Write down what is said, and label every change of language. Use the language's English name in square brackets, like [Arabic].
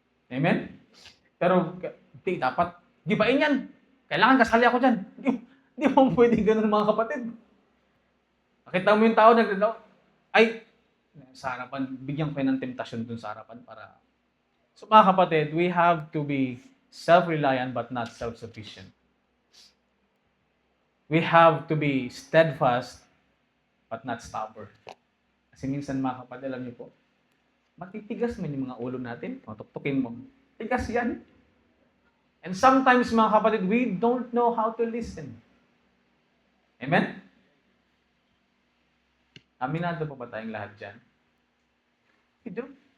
[Filipino] Amen? Pero, dapat, gibain yan. Kailangan kasali ako dyan. Hindi mo pwede ganun mga kapatid. Nakita mo yung tao, ay, sa harapan, bigyan ko ng temptasyon dun sa harapan para... [English] So mga kapatid, we have to be self-reliant but not self-sufficient. We have to be steadfast but not stubborn. [Filipino] Kasi minsan mga kapatid, alam niyo po, matitigas man yung mga ulo natin, matuktukin mo. Tigas yan. [English] And sometimes mga kapatid, we don't know how to listen. Amen? [Filipino] Aminado po ba tayong lahat dyan? [English] We do.